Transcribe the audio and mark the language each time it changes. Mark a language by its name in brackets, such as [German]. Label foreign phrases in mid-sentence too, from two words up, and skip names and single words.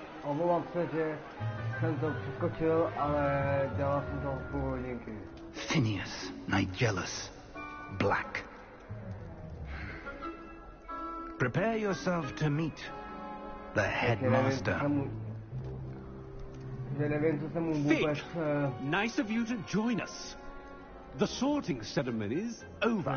[Czech] Omlouvám se, že jsem to přeskočil, ale dělal jsem to půl hodinky. [English] Phineas, Nigellus, Black. Prepare yourself to meet the headmaster. Vic, nice of you to join us. The sorting ceremony's over.